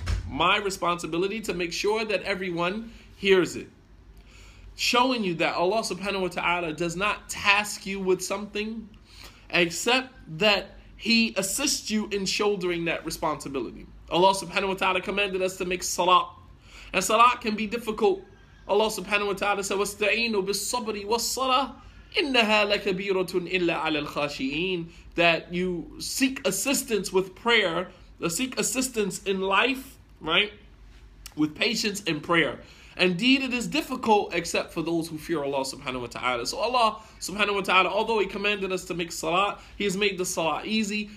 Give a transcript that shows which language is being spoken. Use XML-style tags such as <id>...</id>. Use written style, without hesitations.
<en>My responsibility to make sure that everyone hears it. Showing you that Allah subhanahu wa ta'ala does not task you with something except that He assists you in shouldering that responsibility. Allah subhanahu wa ta'ala commanded us to make salat. And salat can be difficult. Allah subhanahu wa ta'ala said,</en> <ar>وَاسْتَعِينُوا بِالصَّبْرِ وَالصَّلَاةِ إِنَّهَا لَكَبِيرَةٌ إِلَّا عَلَى الْخَاشِئِينَ.</ar> <en>That you seek assistance with prayer, seek assistance in life, right? With patience and prayer. Indeed, it is difficult except for those who fear Allah subhanahu wa ta'ala. So Allah subhanahu wa ta'ala, although He commanded us to make salat, He has made the salat easy.</en>